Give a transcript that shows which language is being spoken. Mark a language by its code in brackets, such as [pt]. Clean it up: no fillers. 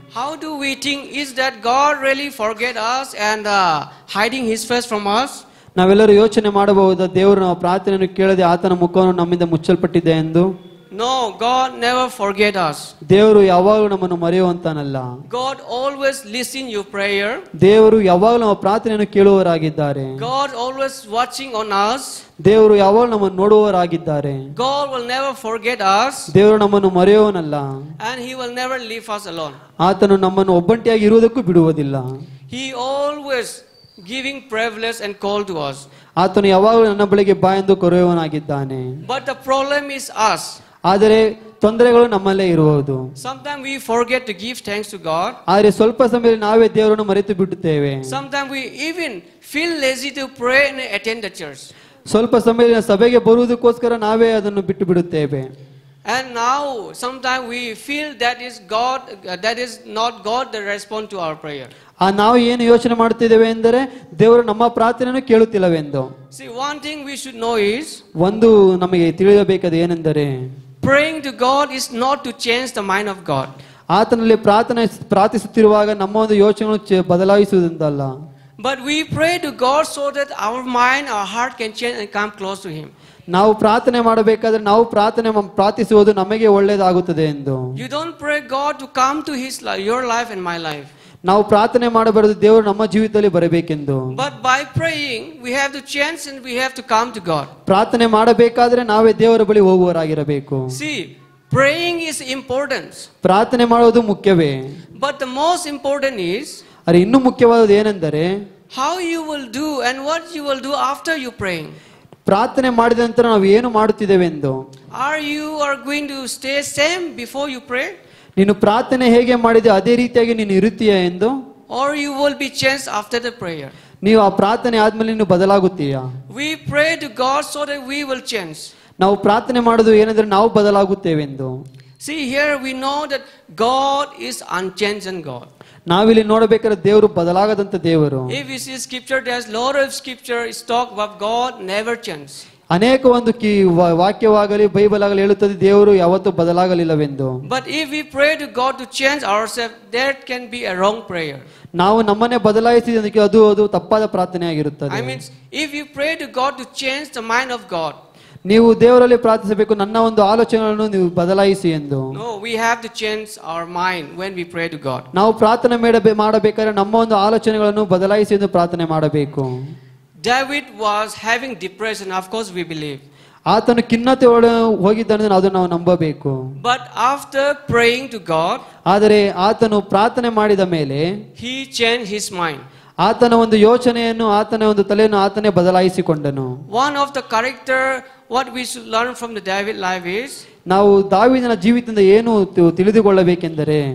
[en] How do we think is that God really forget us and hiding his face from us? [kn] ನಾವೆಲ್ಲರೂ ಯೋಚನೆ ಮಾಡಬಹುದಾ, ದೇವರು ನಮ್ಮ ಪ್ರಾರ್ಥನೆಯನ್ನು ಕೇಳದೆ ಆತನ ಮುಖವನ್ನು ನಮ್ಮಿಂದ ಮುಚ್ಚಲ್ಪಟ್ಟಿದೆ ಎಂದು? [en] No, God never forget us. [kn] ದೇವರು ಯಾವಾಗಲೂ ನಮ್ಮನ್ನು ಮರೆಯುವಂತನಲ್ಲ. [en] God always listen your prayer. [kn] ದೇವರು ಯಾವಾಗಲೂ ನಮ್ಮ ಪ್ರಾರ್ಥನೆಯನ್ನು ಕೇಳುವವರಾಗಿದ್ದಾರೆ. [en] God always watching on us. [kn] ದೇವರು ಯಾವಾಗಲೂ ನಮ್ಮನ್ನು ನೋಡುವವರಾಗಿದ್ದಾರೆ. [en] God will never forget us. [kn] ದೇವರು ನಮ್ಮನ್ನು ಮರೆಯುವವನಲ್ಲ. [en] And he will never leave us alone. [kn] ಆತನು ನಮ್ಮನ್ನು ಒಬ್ಬಂಟಿಯಾಗಿ ಇರುವುದಕ್ಕೂ ಬಿಡುವುದಿಲ್ಲ. [en] He always giving privilege and call to us. [kn] ಆತನು ಯಾವಾಗಲೂ ನನ್ನ ಬಳಿಗೆ ಬಾ ಎಂದು ಕರೆಯುವವನಾಗಿದ್ದಾನೆ. [en] But the problem is us. [kn] ಆದರೆ ತೊಂದರೆಗಳು ನಮ್ಮಲ್ಲೇ ಇರುವುದು. [en] Sometimes we forget to give thanks to God. [kn] ಆದರೆ ಸ್ವಲ್ಪ ಸಮಯದಲ್ಲಿ ನಾವೇ ದೇವರನ್ನು ಮರೆತು ಬಿಡುತ್ತೇವೆ. [en] Sometimes we even feel lazy to pray and attend the church. [kn] ಸ್ವಲ್ಪ ಸಮಯದಲ್ಲಿ ಸಭೆಗೆ ಬರುವುದಕ್ಕೋಸ್ಕರ ನಾವೇ ಅದನ್ನು ಬಿಟ್ಟು ಬಿಡುತ್ತೇವೆ. [en] And now sometimes we feel that is God, that is not God that respond to our prayer. [kn] ನಾವು ಏನು ಯೋಚನೆ ಮಾಡುತ್ತಿದ್ದೇವೆ ಎಂದರೆ ದೇವರು ನಮ್ಮ ಪ್ರಾರ್ಥನೆಯನ್ನು ಕೇಳುತ್ತಿಲ್ಲವೆಂದು. [en] See, one thing we should know is, [kn] ಒಂದು ನಮಗೆ ತಿಳಿಯಬೇಕಾದ ಏನೆಂದರೆ, [en] praying to God is not to change the mind of God. [kn] ಆತನಲ್ಲಿ ಪ್ರಾರ್ಥಿಸುತ್ತಿರುವಾಗ ನಮ್ಮ ಒಂದು ಯೋಚನೆಗಳನ್ನು ಬದಲಾಯಿಸುವುದಲ್ಲ. [en] But we pray to God so that our mind, our heart can change and come close to Him. [kn] ನಾವು ಪ್ರಾರ್ಥನೆ ಮಾಡಬೇಕಾದ್ರೆ ನಾವು ಪ್ರಾರ್ಥಿಸುವುದು ನಮಗೆ ಒಳ್ಳೆಯದಾಗುತ್ತದೆ ಎಂದು. [en] You don't pray God to come to His life, your life and my life. [kn] ನಾವು ಪ್ರಾರ್ಥನೆ ಮಾಡಬಾರದು ದೇವರು ನಮ್ಮ ಜೀವಿತದಲ್ಲಿ ಬರಬೇಕೆಂದು. [en] But by praying we have to change and we have to come to God. [kn] ಪ್ರಾರ್ಥನೆ ಮಾಡಬೇಕಾದ್ರೆ ನಾವೇ ದೇವರ ಬಳಿ ಹೋಗುವವರಾಗಿರಬೇಕು. [en] See, praying is important. [kn] ಪ್ರಾರ್ಥನೆ ಮಾಡುವುದು ಮುಖ್ಯವೇ. [en] But the most important is, [kn] ಆದರೆ ಇನ್ನೂ ಮುಖ್ಯವಾದದ್ದು ಏನೆಂದರೆ, [en] how you will do and what you will do after you praying. [kn] ಪ್ರಾರ್ಥನೆ ಮಾಡಿದ ನಂತರ ನಾವು ಏನು ಮಾಡುತ್ತಿದ್ದೇವೆ ಎಂದು. [en] Are you going to stay same before you pray? [kn] ನೀನು ಪ್ರಾರ್ಥನೆ ಹೇಗೆ ಮಾಡಿದೆ ಅದೇ ರೀತಿಯಾಗಿ ನೀನು ಇರುತ್ತೀಯಾ ಎಂದು. [en] Or you will be changed after the prayer. [kn] ನೀವು ಆ ಪ್ರಾರ್ಥನೆ ಆದ್ಮೇಲೆ ನೀನು ಬದಲಾಗುತ್ತೀಯಾ? [en] We pray to God so that we will change. [kn] ನಾವು ಪ್ರಾರ್ಥನೆ ಮಾಡೋದು ಏನಂದ್ರೆ ನಾವು ಬದಲಾಗುತ್ತೇವೆಂದು. [en] See, here we know that God is unchanging God. [kn] ನಾವಿಲ್ಲಿ ನೋಡಬೇಕಾದ್ರೆ ದೇವರು ಬದಲಾಗದಂತ ದೇವರು. [en] If we see scripture, there's lot of scripture is talk about God never change. [kn] ಅನೇಕ ಒಂದು ವಾಕ್ಯವಾಗಲಿ ಬೈಬಲ್ ಆಗಲಿ ಹೇಳುತ್ತದೆ ದೇವರು ಯಾವತ್ತೂ ಬದಲಾಗಲಿಲ್ಲವೆಂದು. [en] But if we pray to God to change ourselves, that can be a wrong prayer. [kn] ನಾವು ನಮ್ಮನ್ನೇ ಬದಲಾಯಿಸಿದಕ್ಕೆ ಅದು ತಪ್ಪಾದ ಪ್ರಾರ್ಥನೆ ಆಗಿರುತ್ತದೆ. [en] I mean, if you pray to God to change the mind of God, [kn] ನೀವು ದೇವರಲ್ಲಿ ಪ್ರಾರ್ಥಿಸಬೇಕು, ನನ್ನ ಒಂದು ಆಲೋಚನೆಗಳನ್ನು ನೀವು ಬದಲಾಯಿಸಿ ಎಂದು. [en] No, we have to change our mind when we pray to God. [kn] ನಾವು ಪ್ರಾರ್ಥನೆ ಮಾಡಬೇಕಾದ್ರೆ ನಮ್ಮ ಒಂದು ಆಲೋಚನೆಗಳನ್ನು ಬದಲಾಯಿಸಿ ಎಂದು ಪ್ರಾರ್ಥನೆ ಮಾಡಬೇಕು. [en] David was having depression, of course we believe. [kn] ಆತನು ಖಿನ್ನತೆ ಹೋಗಿದ್ದಾನೆ, ಅದನ್ನು ನಾವು ನಂಬಬೇಕು. [en] But after praying to God, [kn] ಆದರೆ ಆತನು ಪ್ರಾರ್ಥನೆ ಮಾಡಿದ ಮೇಲೆ [en] he changed his mind. [kn] ಆತನ ಒಂದು ಯೋಚನೆಯನ್ನು ಆತನ ಒಂದು ತಲೆಯನ್ನು ಆತನೇ ಬದಲಾಯಿಸಿಕೊಂಡನು. [en] One of the character what we should learn from the David life is, [kn] ನಾವು ದಾವೀದನ ಜೀವಿತದಿಂದ ಏನು ತಿಳಿದುಕೊಳ್ಳಬೇಕೆಂದರೆ,